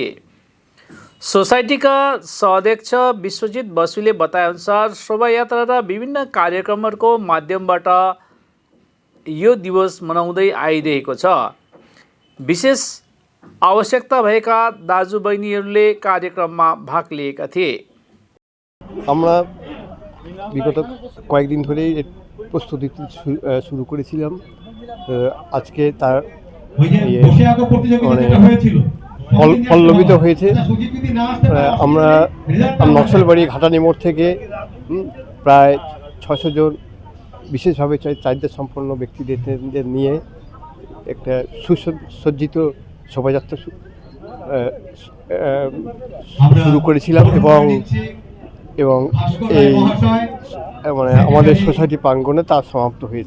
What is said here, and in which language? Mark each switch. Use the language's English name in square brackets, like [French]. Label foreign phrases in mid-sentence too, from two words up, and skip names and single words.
[Nepali] सोसाइटीका सहअध्यक्ष विश्वजित बसुले बताएअनुसार शोभायात्रा र विभिन्न कार्यक्रमहरूको माध्यमबाट यो दिवस मनाउँदै आइरहेको छ। विशेष आवश्यकता भएका दाजुबहिनीहरूले कार्यक्रममा भाग लिएका थिए। [Bangla] আমরা বিগত কয়েকদিন ধরেই প্রস্তুতি শুরু করেছিলাম। আজকে তার পল্লবিত হয়েছে। আমরা নকশালবাড়ি ঘাটানি মোড় থেকে প্রায় 600 জন বিশেষভাবে চাহিদা সম্পন্ন ব্যক্তিদের নিয়ে একটা সুসজ্জিত শোভাযাত্রা শুরু করেছিলাম এবং এই মানে আমাদের সোসাইটি প্রাঙ্গণে তা সমাপ্ত হয়েছে।